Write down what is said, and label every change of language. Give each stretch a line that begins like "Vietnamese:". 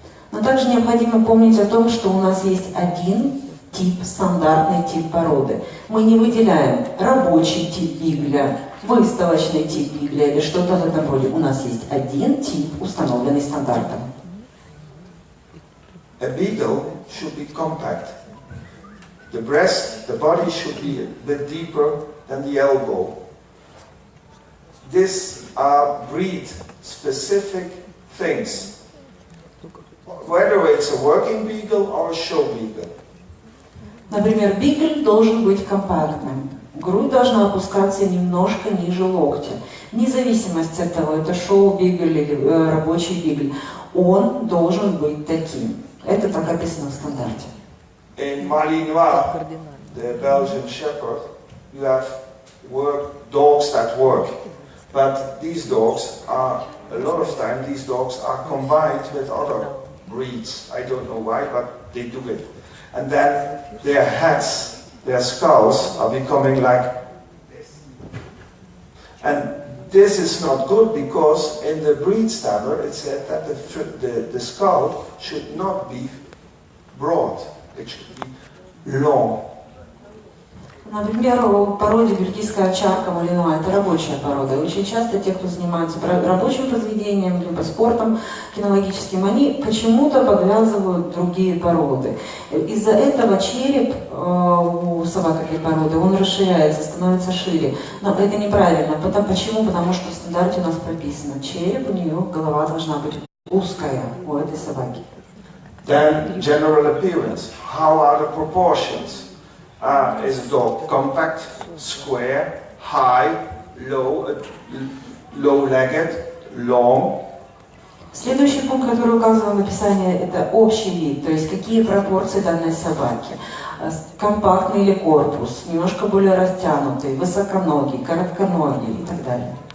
Russian: Но также необходимо помнить о том, что у нас есть один тип, стандартный тип породы. Мы не выделяем рабочий тип бигля, выставочный тип бигля или что-то в этом роде. У нас есть один тип, установленный стандартом.
English: A beagle should be compact. The breast, the body should be a bit deeper than the elbow. These are breed-specific things. Whether it's a working beagle or a show beagle.
Russian: Например, бигль должен быть компактным. Грудь должна опускаться немножко ниже локтя. Вне зависимости от того, это шоу-бигль или рабочий бигль, он должен быть таким. Это так описано в стандарте.
English: In Malinois, the Belgian Shepherd, you have dogs that work. But these dogs are, a lot of time, these dogs are combined with other breeds. I don't know why, but they do it. And then their heads, their skulls are becoming like this. And this is not good because in the breed standard it said that the skull should not be broad. It should be long.
Russian: Например, в породе бельгийская овчарка Малинуа – это рабочая порода. И очень часто те, кто занимаются рабочим произведением, либо спортом кинологическим, они почему-то подвязывают другие породы. Из-за этого череп у собак этой породы, он расширяется, становится шире. Но это неправильно. Почему? Потому что в стандарте у нас прописано, череп у нее, голова должна быть узкая у этой собаки.
English: Then general appearance. How are the proportions? Is a dog compact, square, high, low, low-legged, long?
Russian: Следующий пункт, который указан в описании, это общий вид, то есть какие пропорции данной собаки. Компактный или корпус, немножко более растянутый, высоконогий, коротконогий и так далее.